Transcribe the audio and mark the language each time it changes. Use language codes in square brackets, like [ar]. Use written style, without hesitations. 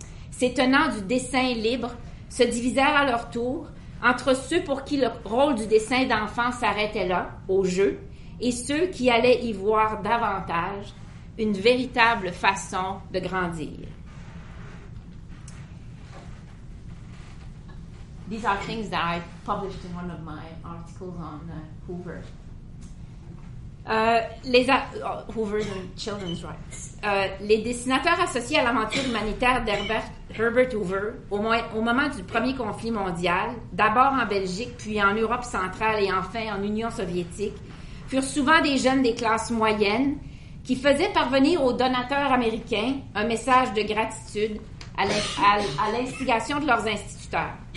[fr] Ces tenants du dessin libre se divisèrent à leur tour entre ceux pour qui le rôle du dessin d'enfant s'arrêtait là, au jeu, et ceux qui allaient y voir davantage une véritable façon de grandir. [en] these are things that I published in one of my articles on Hoover. Hoover and Children's Rights. [fr] Les dessinateurs associés à l'aventure humanitaire Herbert Hoover, au moment du premier conflit mondial, d'abord en Belgique, puis en Europe centrale et enfin en Union soviétique, furent souvent des jeunes des classes moyennes qui faisaient parvenir aux donateurs américains un message de gratitude à l'instigation de leurs instituteurs.